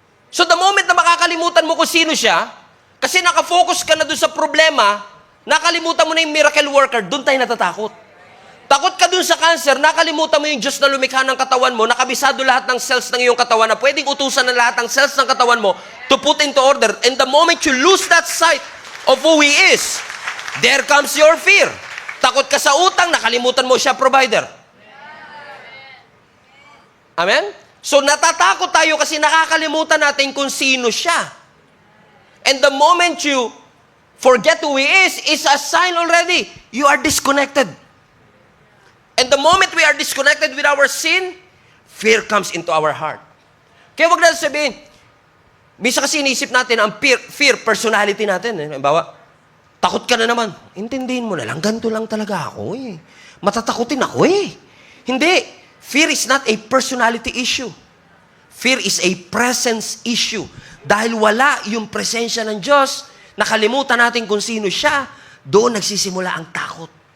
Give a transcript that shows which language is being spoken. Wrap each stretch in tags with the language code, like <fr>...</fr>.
<tl>So the moment na makakalimutan mo kung sino siya, kasi nakafocus ka na doon sa problema, nakalimutan mo na yung miracle worker, doon tayo natatakot. Takot ka dun sa cancer, nakalimutan mo yung Diyos na lumikha ng katawan mo, nakabisado lahat ng cells ng iyong katawan na pwedeng utusan ng lahat ng cells ng katawan mo</tl> <en>to put into order. And the moment you lose that sight of who He is, there comes your fear.</en> <tl>Takot ka sa utang, nakalimutan mo siya provider. Amen? So natatakot tayo kasi nakakalimutan natin kung sino siya.</tl> <en>And the moment you forget who He is a sign already. You are disconnected. And the moment we are disconnected with our sin, fear comes into our heart.</en> <tl>Kaya wag natin sabihin, minsan kasi inisip natin ang fear personality natin. Halimbawa, takot ka na naman. Intindihin mo na lang, ganito lang talaga ako eh. Matatakutin ako eh. Hindi.</tl> <en>Fear is not a personality issue. Fear is a presence issue.</en> <tl>Dahil wala yung presensya ng Diyos, nakalimutan natin kung sino siya, doon nagsisimula ang takot.</tl>